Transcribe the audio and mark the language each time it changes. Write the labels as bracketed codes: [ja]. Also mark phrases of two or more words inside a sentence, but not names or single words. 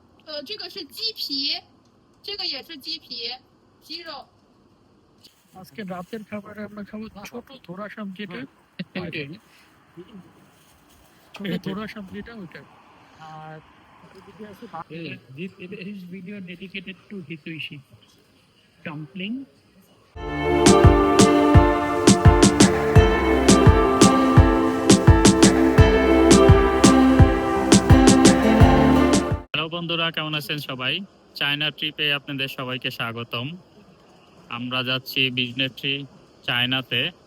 [zh] 这个是鸡皮，这个也是鸡皮，鸡肉。 [bn] আজকে রাতের খাবারে আমরা খাবো ছোট ধরা সাপ যেটা, ছোট ধরা সাপ যেটা ওইটা। [en] আর this video dedicated to Hitoishi dumpling. [bn] হ্যালো বন্ধুরা, কেমন আছেন সবাই? চায়না ট্রিপে আপনাদের সবাইকে স্বাগতম। আমরা যাচ্ছি বিজনেস ট্রিপ চায়নাতে।